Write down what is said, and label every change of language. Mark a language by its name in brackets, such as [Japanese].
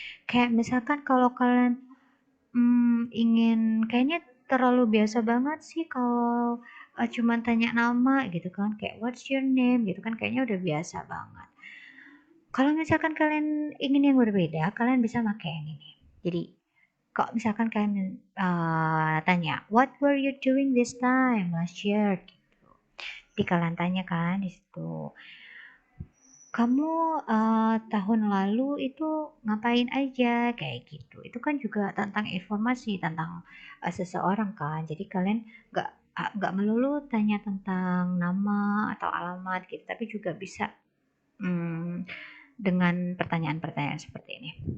[Indonesian] Kayak misalkan kalau kalian ingin kayaknya terlalu biasa banget sih kalau cuman tanya nama gitu kan, kayak [English] what's your name [Indonesian] gitu kan, kayaknya udah biasa banget. Kalau misalkan kalian ingin yang berbeda, kalian bisa pakai yang ini. Jadi kok misalkan kalian tanya [English] what were you doing this time last year [Indonesian] gitu. Jadi kalian tanya kan di situ, kamu tahun lalu itu ngapain aja kayak gitu. Itu kan juga tentang informasi tentang seseorang kan. Jadi kalian nggak melulu tanya tentang nama atau alamat gitu, tapi juga bisa dengan pertanyaan-pertanyaan seperti ini.